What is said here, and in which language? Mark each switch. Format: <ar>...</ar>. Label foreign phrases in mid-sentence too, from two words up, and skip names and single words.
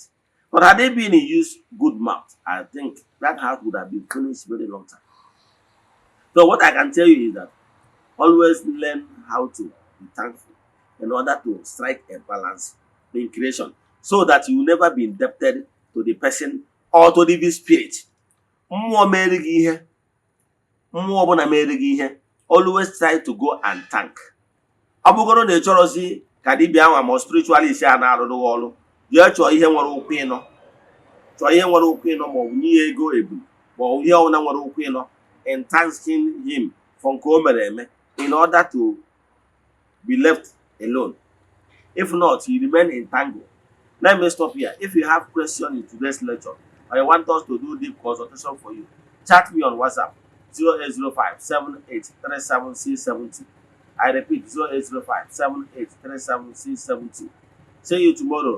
<en>But had they been in use good mouth, I think that house would have been finished very long time. So what I can tell you is that always learn how to be thankful in order to strike a balance in creation, so that you will never be indebted to the person or to the evil spirit.</en> <ig>Mmụọ mere gị ihe, mmụọ ọbụla mere gị ihe,</ig> <en>always try to go and thank.</en> <ig>Ọ bụgoro na ị chọrọzi ka dibịa anwa ma spiritually isi a na-arụrụ ọrụ, jee chọọ ihe nwere ụkwụ ịnọ, chọọ ihe nwere ụkwụ ịnọ ma ọ bụ nye ego ebu ma ọ bụ ihe ọbụla nwere ụkwụ ịnọ,</ig> <en>and thanking him for</en> <ig>nke o mere eme</ig> <en>in order to be left alone. If not, you remain entangled. Let me stop here. If you have questions in today's lecture, or you want us to do deep consultation for you, chat me on WhatsApp 0805 7837 I repeat 0805 7837 See you tomorrow.</en>